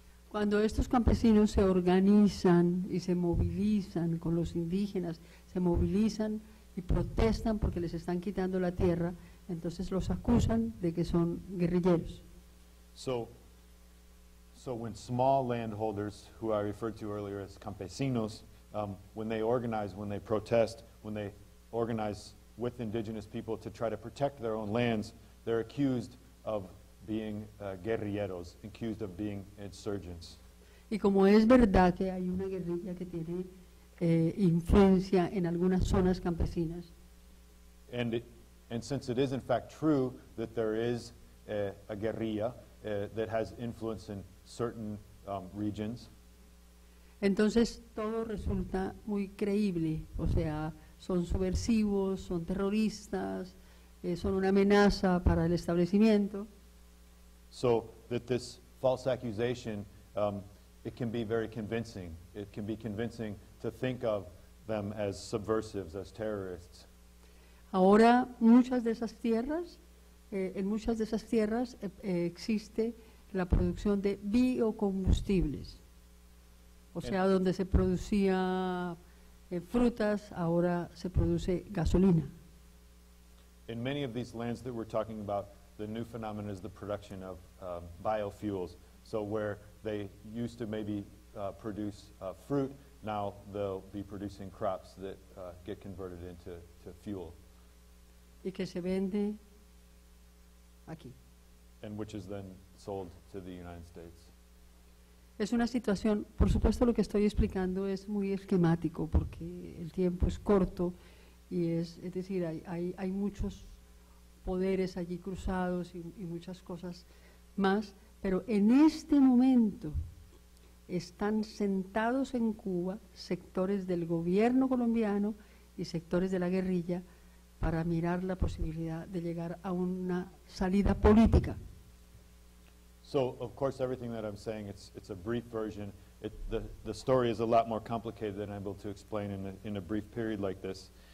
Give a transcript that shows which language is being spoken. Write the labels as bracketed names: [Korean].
[Spanish] Cuando estos campesinos se organizan y se movilizan con los indígenas, se movilizan y protestan porque les están quitando la tierra, entonces los acusan de que son guerrilleros. [English] So So when small landholders, who I referred to earlier as campesinos, when they organize, when they protest, when they organize with indigenous people to try to protect their own lands, they're accused of being guerrilleros, accused of being insurgents. [Spanish] Y como es verdad que hay una guerrilla que tiene influencia en algunas zonas campesinas, [English] And since it is in fact true that there is a guerrilla that has influence in certain regions, [Spanish] entonces todo resulta muy creíble, o sea, son subversivos, son terroristas, son una amenaza para el establecimiento. [English] so that this false accusation, it can be very convincing. It can be convincing to think of them as subversives, as terrorists. [Spanish] Ahora muchas de esas tierras, en muchas de esas tierras existe la producción de biocombustibles, o sea, donde se producía frutas, ahora se produce gasolina. [English] In many of these lands that we're talking about, the new phenomenon is the production of biofuels. So where they used to maybe produce fruit, now they'll be producing crops that get converted into fuel. [Spanish] Y que se vende aquí. [English] And which is then sold to the United States. [Spanish] Es una situación, por supuesto lo que estoy explicando es muy esquemático porque el tiempo es corto y es decir, hay muchos poderes allí cruzados y muchas cosas más, pero en este momento están sentados en Cuba sectores del gobierno colombiano y sectores de la guerrilla para mirar la posibilidad de llegar a una salida política. [English] So, of course, everything that I'm saying, it's a brief version. The story is a lot more complicated than I'm able to explain in a brief period like this.